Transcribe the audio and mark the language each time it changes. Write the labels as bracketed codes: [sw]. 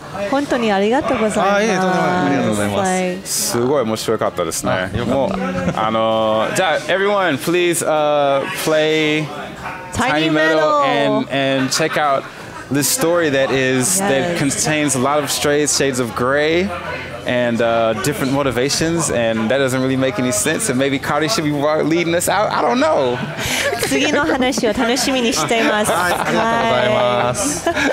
[ja] 本当にありがとうございます。ありがとうございます。すごい面白かったですね。 [en] もうじゃあ everyone please play Tiny Metal and check out this story that contains a lot of shades of gray and different motivations, and that doesn't really make any sense, and maybe Kari should be leading us out. I don't know. [ja] 次の話を楽しみにしています。ありがとうございます。